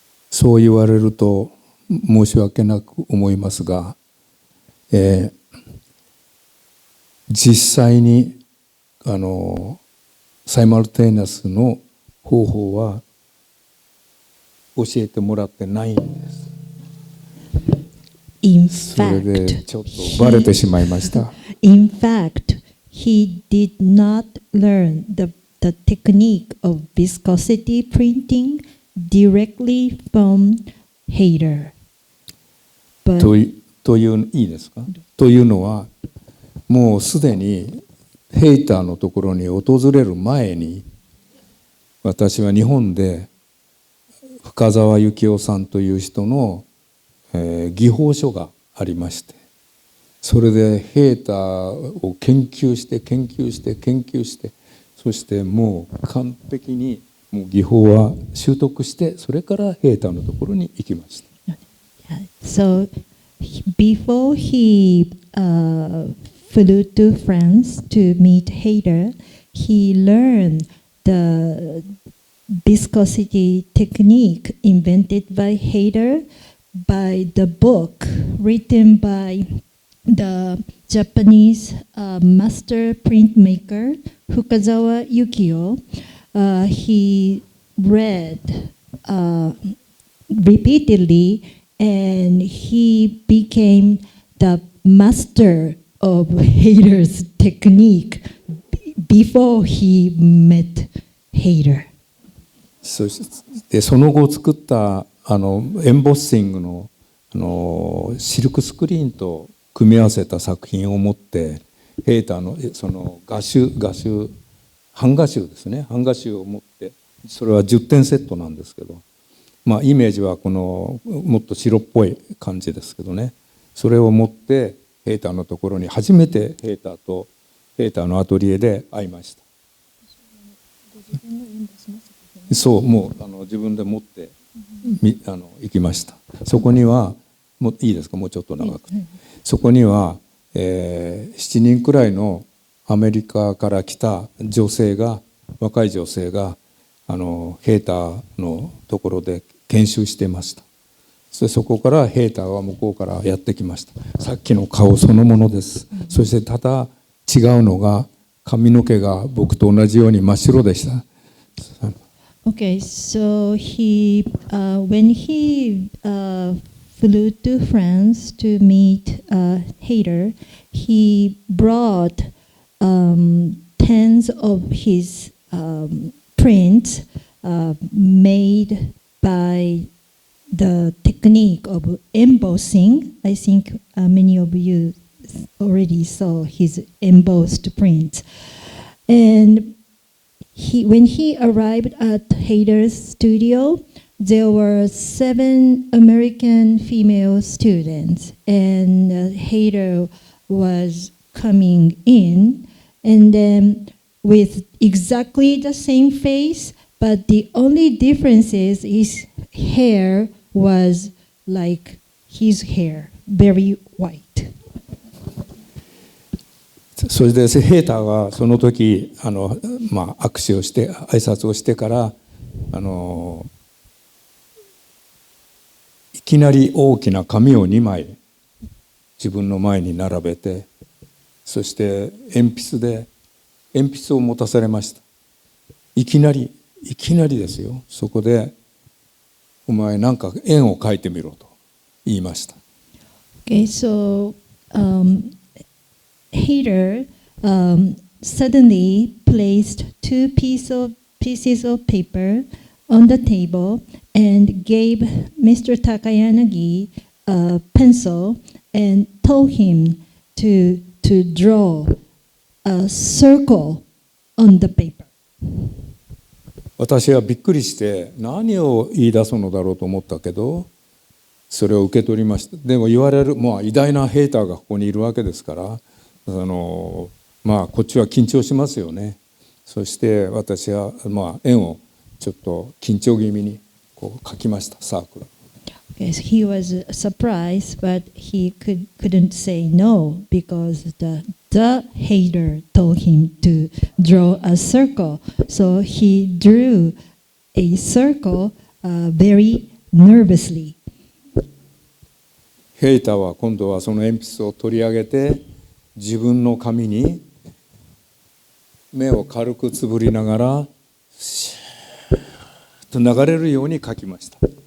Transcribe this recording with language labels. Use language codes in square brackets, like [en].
[ja] そう言われると申し訳なく思いますが、実際にサイマルテイナスの方法は教えてもらってないんです。それでちょっとバレてしまいました。 [en] In fact, he did not learn the technique of viscosity printing directly from Hayter. [ja] といういいですか？というのはもうすでにヘイターのところに訪れる前に私は日本で深澤幸雄さんという人の、技法書がありまして、それでヘイターを研究して、そしてもう完璧にもう技法は習得して、それからヘイターのところに行きました。 [en] So before he flew to France to meet Hayter, he learned the viscosity technique invented by Hayter by the book written by the Japanese master printmaker Fukazawa Yukio. He read repeatedly and he became the master of Hayter's technique before he met Hayter. [ja] そしてその後作ったエンボッシングのシルクスクリーンと組み合わせた作品を持ってヘイターのその版画集ですね、版画集を持って、それは10点セットなんですけど、まあイメージはこのもっと白っぽい感じですけどね、それを持ってヘイターのところに初めてヘイターのアトリエで会いました。そう、もう自分で持って行きました。そこにはもういいですか、もうちょっと長く。そこには、7人くらいのアメリカから来た若い女性がヘイターのところで研修してました。そこからヘイターは向こうからやってきました。さっきの顔そのものです。そしてただ違うのが髪の毛が僕と同じように真っ白でした。 [en] Okay, so when he flew to France to meet Hayter, he brought tens of his prints made by the technique of embossing. I think many of you already saw his embossed prints. And when he arrived at Hayter's studio, there were 7 American female students, and Hayter was coming in, and then with exactly the same face, but the only difference is his hair was like his hair, very white. [ja] それでヘイターはその時握手をして挨拶をしてからいきなり大きな紙を2枚自分の前に並べて、そして鉛筆を持たされました。いきなりですよ。そこでお前なんか円を描いてみろと言いました。 [en] Okay, so Hater suddenly placed two pieces of paper on the table and gave Mr. Takayanagi a pencil and told him to draw a circle on the paper. [ja] 私はびっくりして何を言い出すのだろうと思ったけど、それを受け取りました。でも言われる、偉大なヘーターがここにいるわけですから、こっちは緊張しますよね。そして私は円をちょっと緊張気味にこう描きました、サークル。 [en] Yes, he was surprised, but he couldn't say no because the hater told him to draw a circle. So he drew a circle very nervously. [ja] ヘーターは今度はその鉛筆を取り上げて自分の紙に目を軽くつぶりながらシューッと流れるように描きました。